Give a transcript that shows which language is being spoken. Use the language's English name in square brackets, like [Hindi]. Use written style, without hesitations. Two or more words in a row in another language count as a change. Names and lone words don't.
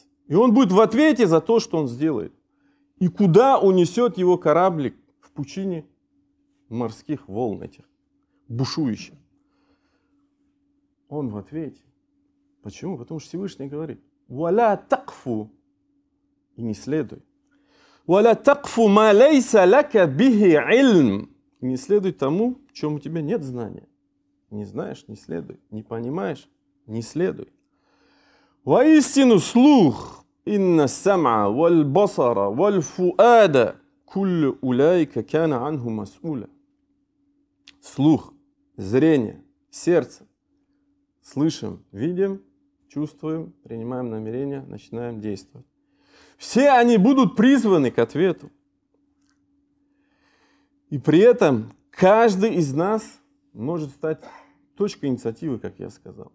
[Russian] И он будет в ответе за то, что он сделает. И куда унесет его кораблик в пучине морских волн этих, бушующих. Он в ответе. Почему? Потому что Всевышний говорит: [Arabic] «ولا تقف» [Russian] и не следуй. [Arabic] «ولا تقف ما ليس لك به علم» [Russian] и не следуй тому, в чем у тебя нет знания. Не знаешь, не следуй. Не понимаешь, не следуй. Воистину слух, [Arabic] إن السمع والبصر والفؤاد كل أولئك كان عنه مسؤولا. [Russian] Слух, зрение, сердце. Слышим, видим, чувствуем, принимаем намерения, начинаем действовать. Все они будут призваны к ответу. И при этом каждый из нас может стать точкой инициативы, как я сказал.